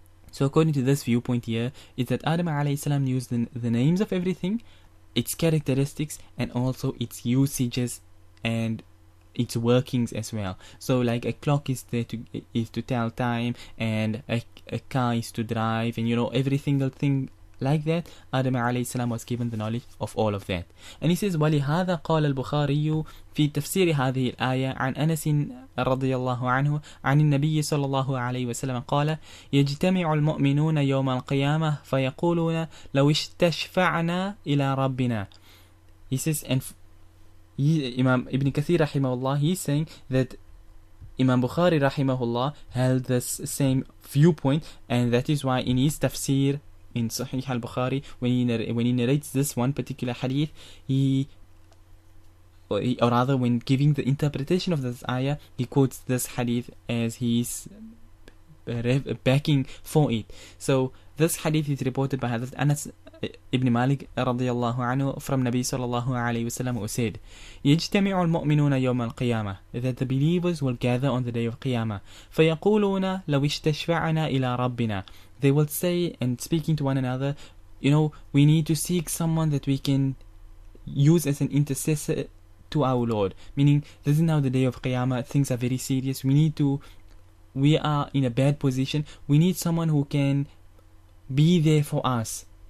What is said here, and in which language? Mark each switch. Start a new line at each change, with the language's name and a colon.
English: So according to this viewpoint here, is that Adam alayhi salam knew the names of everything, its characteristics, and also its usages and its workings as well. So like a clock is there to tell time, and a car is to drive, and every single thing like that. Adam alayhi salam was given the knowledge of all of that. And he says,
Arabic: وَلِهَذَا قال البخاري في تفسير هذه الآية عن أنس رضي الله عنه عن النبي صلى الله عليه وسلم قال يجتمع المؤمنون يوم القيامة فيقولون لو استشفعنا إلى ربنا.
English: He says, and Imam Ibn Kathir rahimahullah, he's saying that Imam Bukhari rahimahullah held this same viewpoint, and that is why in his tafsir in Sahih al-Bukhari, when he narrates this one particular hadith, or rather when giving the interpretation of this ayah, he quotes this hadith as his backing for it. So this hadith is reported by Hadhrat Anas ibn Malik radiyallahu anhu from Nabi sallallahu alayhi wasallam, who said,
Arabic: يجتمع المؤمنون يوم القيامة,
English: that the believers will gather on the day of Qiyamah.
Arabic: فيقولون لو استشفعنا إلى ربنا.
English: They will say, and speaking to one another, we need to seek someone that we can use as an intercessor to our Lord. Meaning, this is now the day of Qiyamah, things are very serious. We are in a bad position. We need someone who can be there for us.